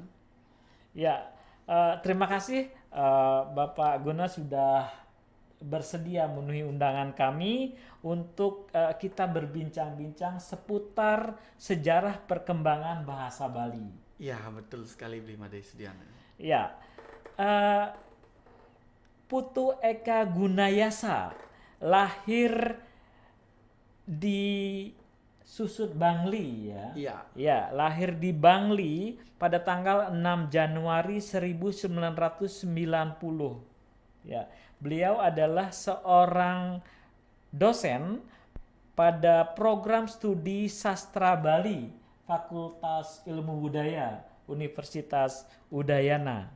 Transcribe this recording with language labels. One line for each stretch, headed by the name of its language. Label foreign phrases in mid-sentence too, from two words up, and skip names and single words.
Indonesian: Ya, terima kasih Bapak Guna sudah bersedia memenuhi undangan kami untuk kita berbincang-bincang seputar sejarah perkembangan bahasa Bali. Ya, betul sekali Bli Made Sudiana. Ya, Putu Eka Gunayasa lahir di Susut Bangli ya. Iya. Ya, lahir di Bangli pada tanggal 6 Januari 1990. Ya, beliau adalah seorang dosen pada program studi sastra Bali, Fakultas Ilmu Budaya, Universitas Udayana.